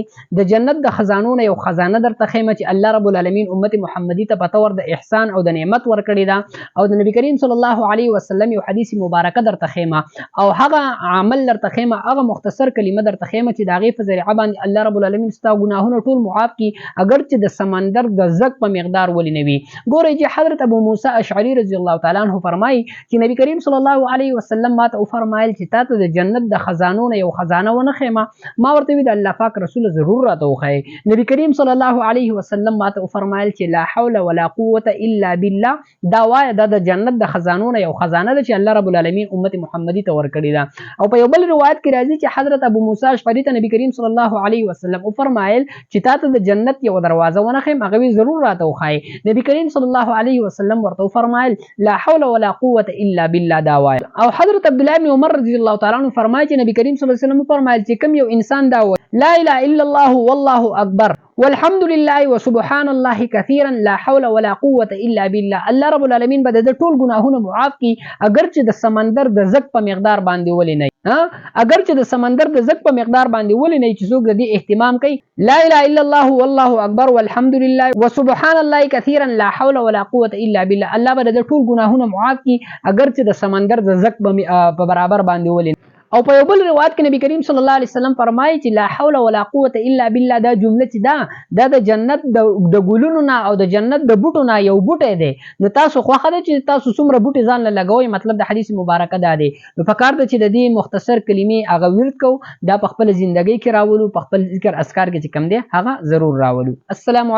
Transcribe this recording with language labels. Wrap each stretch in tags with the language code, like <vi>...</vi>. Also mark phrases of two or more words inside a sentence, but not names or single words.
<ps>د جنت د خزانو نه یو خزانه درته خیمه چې الله رب العالمین امت محمدی ته په طور د احسان او د نعمت ورکړې ده، او د نبی کریم</ps> <ar>صلی الله علیه وسلم</ar> <ps>یو حدیث مبارکه درته خیمه، او هغه عمل درته خیمه، هغه مختصر کلمه درته خیمه چې د هغې په ذریعه باندې الله رب العالمین ستا ګناهونه ټول معاف کړي، اگر چې د سمندر د زګ په مقدار ولې نه وي. ګورئ چې حضرت ابو موسی اشعری</ps> <ar>رضی الله تعالی عنه</ar> <ps>فرمایي چې نبی کریم</ps> <ar>صلی الله علیه وسلم</ar> <ps>ماته وفرمایل چې تا ته د جنت د خزانو نه یو خزانه ونه خیمه. ما ورته وی د الله پاک رسول ضرور راته وښایي. نبی کریم</ps> <ar>صلی الله علیه وسلم</ar> <ps>ماته وفرمایل چې</ps> <ar>لا حول ولا قوة الا بالله،</ar> <ps>دا وایه دا د جنت د خزانو نه یو خزانه ده چې الله رب العالمین امت محمدی ته ورکړې ده. او په یو بل روایت کې راځي چې حضرت ابو موسی اشعری ته نبی کریم</ps> <ar>صلی الله علیه وسلم</ar> <ps>وفرمایل چې تا ته د جنت یو دروازه ونه خیم، هغه ضرور راته وښایي. نبی کریم</ps> <ar>صلی الله علیه وسلم</ar> <ps>ورته وفرمایل</ps> <ar>لا حول ولا قوة الا بالله،</ar> <ps>دا وایه. او حضرت عبدالله بن عمر</ps> <ar>رضی الله تعالی عنه</ar> <ps>فرمایي چې نبی کریم</ps> <ar>صلی الله علیه وسلم</ar> <ps>فرمایل چې کوم یو انسان دا وایي</ps> <ar>لا اله الا الله والله اکبر والحمد لله وسبحان الله كثيرا لا حول ولا قوة الا بالله،</ar> <ps>الله رب العالمین به د ټول ګناهونه معاف کړي، اگر چې د سمندر د زګ په مقدار باندې ولې نه، اگر چې د سمندر د زګ په مقدار باندې ولې نه چې څوک د دې اهتمام کوي.</ps> <ar>لا اله الا الله والله اکبر والحمد لله وسبحان الله كثيرا لا حول ولا قوة الا بالله،</ar> <ps>الله به د ټول ګناهونه معاف کړي، اگر چې د سمندر د زګ په برابر باندې ولې. او په یو بل روایت کې نبی کریم</ps> <ar>صلی الله علیه وسلم</ar> <ps>فرمایي چې</ps> <ar>لا حول ولا قوة الا بالله،</ar> <ps>دا جمله چې دا د جنت د ګلونو نه او د جنت د بوټو نه یو بوټی دی. نو تاسو خوښه ده چې تاسو څومره بوټي ځان له لګوئ، مطلب د حدیث مبارکه دا دی. نو پکار ده چې د دې مختصر کلمې هغه ورد کو، دا په خپل ژوندګۍ کې راولو، په خپل ذکر اذکار کې چې کم دی هغه ضرور راولو.</ps>